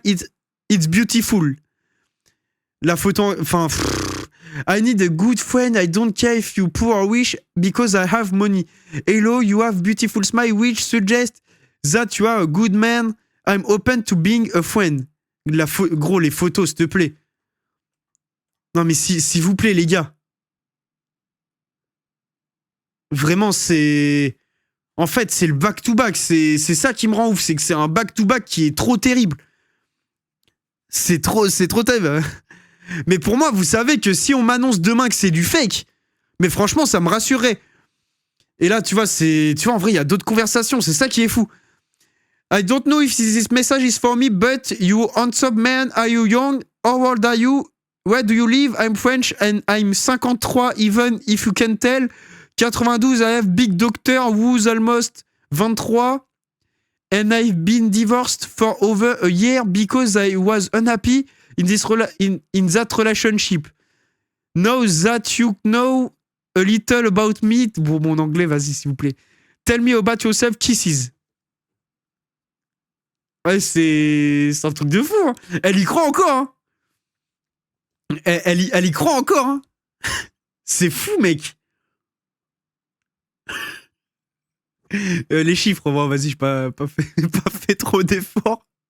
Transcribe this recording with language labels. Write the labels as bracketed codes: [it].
[en] It's beautiful. [fr] La photo... Enfin... [en] I need a good friend, I don't care if you poor or rich, because I have money. Hello, you have beautiful smile, which suggests that you are a good man. I'm open to being a friend. [fr] Gros, les photos, s'il te plaît. Non, mais s'il vous plaît, les gars. Vraiment, c'est... En fait, c'est le back-to-back. C'est ça qui me rend ouf. C'est que c'est un back-to-back qui est trop terrible. C'est trop terrible. Mais pour moi, vous savez que si on m'annonce demain que c'est du fake, mais franchement, ça me rassurerait. Et là, tu vois, en vrai, il y a d'autres conversations. C'est ça qui est fou. [en] I don't know if this message is for me, but you handsome man, are you young? How old are you? Where do you live? I'm French and I'm 53, even if you can tell. 92, I have big doctor who's almost 23. And I've been divorced for over a year because I was unhappy in that relationship. Now that you know a little about me... [fr] Bon, mon anglais, vas-y, s'il vous plaît. [en] Tell me about yourself, kisses. [fr] Ouais, c'est un truc de fou. Hein. Elle y croit encore. Hein. Elle y croit encore. Hein. C'est fou, mec. Les chiffres, bon, vas-y, j'ai pas fait trop d'efforts.